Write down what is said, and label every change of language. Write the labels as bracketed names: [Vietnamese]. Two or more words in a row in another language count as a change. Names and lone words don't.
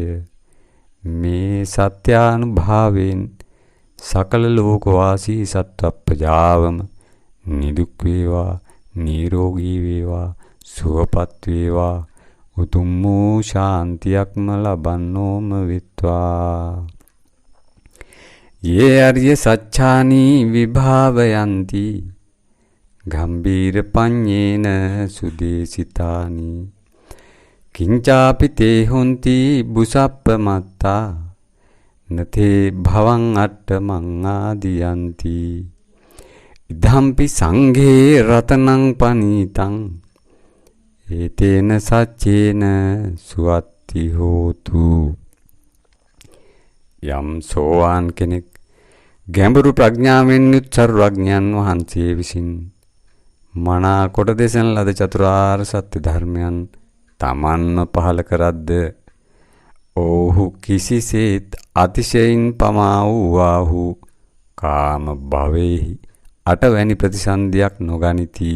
[Sinhala] මේ සත්‍යානුභාවයෙන් සකල ලෝකවාසී සත්ත්වප්‍රජාවම නිදුක් වේවා, නිරෝගී වේවා, සුවපත් වේවා, උතුම් වූ ශාන්තියක්ම ලබන්නෝම වෙත්වා. [Pali] යේ අරිය සච්ඡානි විභාවයන්ති ගම්බීර පඤ්ඤේන සුදේසිතානි කිංචාපි තේ හොන්ති බුසප්පමත්තා නතේ භවං අට්ඨමං ආදියන්ති ඉදම්පි සංඝේ රතනං පනීතං ඒතේන සච්චේන සුවත්ති හෝතු. [Sinhala] යම් සෝවාන් කෙනෙක් ගැඹුරු ප්‍රඥාවෙන් යුත් සර්වඥයන් වහන්සේ විසින් මනා කොට දෙසන ලද චතුරාර්ය සත්‍ය ධර්මයන් තමන්ම පහල කරද්ද ඔහු කිසිසේත් අතිශයින් පමා වූවාහු කාම භවෙහි අටවැනි ප්‍රතිසන්දියක් නොගනිති.